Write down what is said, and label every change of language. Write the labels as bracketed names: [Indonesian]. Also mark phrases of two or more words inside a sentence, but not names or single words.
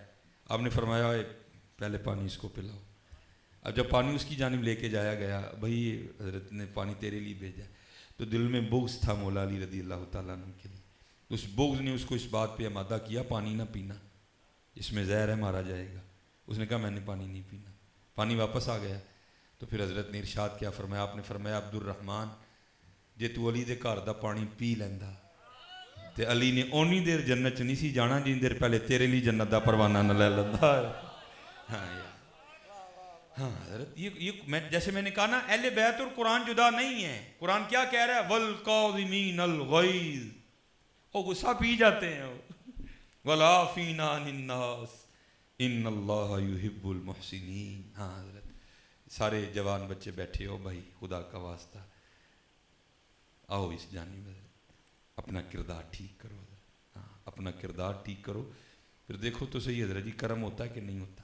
[Urdu] آپ نے فرمایا پہلے پانی اس کو پلاؤ۔ اب جب پانی اس کی جانب لے کے جایا گیا، بھائی حضرت نے پانی تیرے لیے بھیجا، تو دل میں بغض تھا مولا علی [Arabic] رضی اللہ تعالیٰ عنہ [Urdu] کے لیے، اس بغض نے اس کو اس بات پہ آمادہ کیا پانی نہ پینا، اس میں زہر ہے مارا جائے گا۔ اس نے کہا میں نے پانی نہیں پینا، پانی واپس آ گیا۔ تو پھر حضرت نے ارشاد کیا فرمایا، آپ نے فرمایا عبد الرحمن [Punjabi] جے تو علی دے گھر دا پانی پی لیندا تے علی نے اونی دیر جنت چ نہیں سی جانا جن دیر پہلے تیرے لیے جنت دا پروانہ نہ لے لیندا۔ [Urdu] ہاں حضرت یہ جیسے میں نے کہا نا، اہل بیت اور قرآن جدا نہیں ہے۔ قرآن کیا کہہ رہا ہے، [Arabic] والقاظمین الغیظ، [Urdu] وہ غصہ پی جاتے ہیں، [Arabic] والعافین عن الناس، ان اللہ یحب المحسنین. [Urdu] ہاں حضرت سارے جوان بچے بیٹھے ہو بھائی، خدا کا واسطہ آؤ اس جانب، اپنا کردار ٹھیک کرو. ہاں اپنا کردار ٹھیک کرو، پھر دیکھو تو صحیح حضرت جی کرم ہوتا ہے کہ نہیں ہوتا.